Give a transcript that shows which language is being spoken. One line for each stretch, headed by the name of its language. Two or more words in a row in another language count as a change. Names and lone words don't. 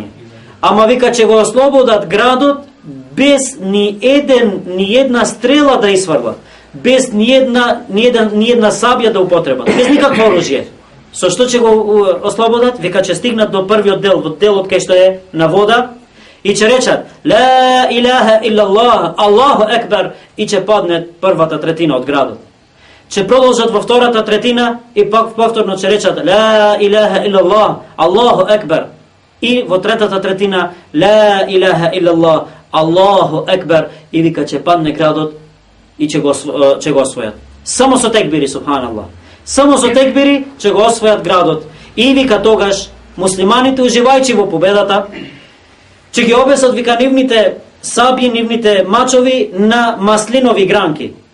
Macedonian: Ама вика ќе го ослободат градот без ни една стрела да исфрла, без ни една сабја да употребат, без никакво оружје. Со што ќе го ослободат? Вика ќе стигнат до првиот дел, во делот кај што е на вода и ќе речат
Arabic: لا إله إلا الله، الله أكبر,
Macedonian: и ќе падне првата третина од градот. Ќе продолжат во втората третина и пак повторно ќе речат
Arabic: لا إله إلا الله، الله أكبر,
Macedonian: и во третата третина
Arabic: لا إله إلا الله، الله أكبر,
Macedonian: и вика ќе падне градот и ќе го освојат. Само со текбири, субханаллах. Само со текбири ќе го освојат градот. И вика тогаш муслиманите, уживајќи во победата, ќе ги обесат вика нивните сабји, нивните мачови на маслинови гранки.